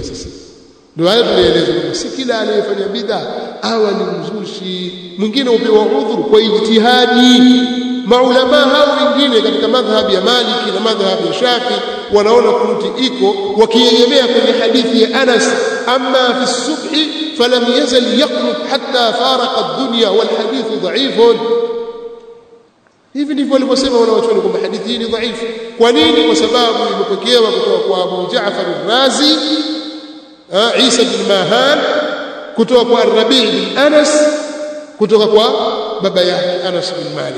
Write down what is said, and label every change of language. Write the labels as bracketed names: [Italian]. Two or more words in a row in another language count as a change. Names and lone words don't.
[Swahili] Sasa ndio hayo tunaeleza kwamba si kila anayefanya bid'a awa ni mzushi. Mwingine upewa udhuru kwa ijtihadi. Maulama hao wengine katika madhhabi ya Maliki na madhhabi ya Shafi wanaona kunuti iko wakiegemea kwenye hadithi ya Anas, [Arabic] أما في الصبح فلم يزل يقنت حتى فارق الدنيا والحديث ضعيف. [Swahili] Hivi ndivyo walivyosema wanawachuoni kwamba hadithi hii ni dhaifu. Kwa nini? Kwa sababu imepokewa kutoka kwa Abu Ja'far al-Razi, Isa bin Mahan, kutoka kwa Rabi' bin Anas, kutoka kwa baba yake Anas bin Malik.